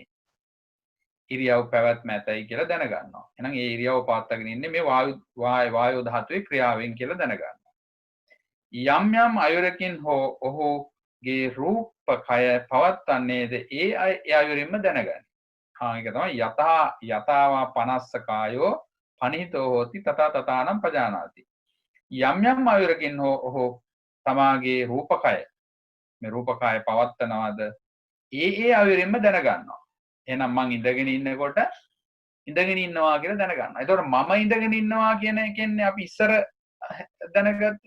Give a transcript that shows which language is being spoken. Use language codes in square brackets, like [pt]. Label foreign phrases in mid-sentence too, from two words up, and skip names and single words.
[si] ඉරියව් පැවැත්ම ඇතයි කියලා දැනගන්නවා. එහෙනම් ඒ ඉරියව් පාත්තගෙන ඉන්නේ මේ වායෝ ධාතුවේ ක්‍රියාවෙන් කියලා දැනගන්නවා. යම් යම් අයුරකින් හෝ ඔහුගේ රූපකය පවත්වන්නේද ඒ අයුරින්ම දැනගන්න. ඒක තමයි [pi] යතාවා පනස්ස කායෝ පනිහිතෝ හෝති තථා තථානම් පජානාති. [si] යම් යම් අයුරකින් හෝ ඔහු තමාගේ රූපකය මේ රූපකය පවත්වනවාද ඒ අයුරින්ම දැනගන්නවා. එහෙනම් මං ඉඳගෙන ඉන්නකොට ඉඳගෙන ඉන්නවා කියලා දැනගන්නවා. ඒතකොට මම ඉඳගෙන ඉන්නවා කියන එකෙන්නේ අපි ඉස්සර දැනගත්තේ.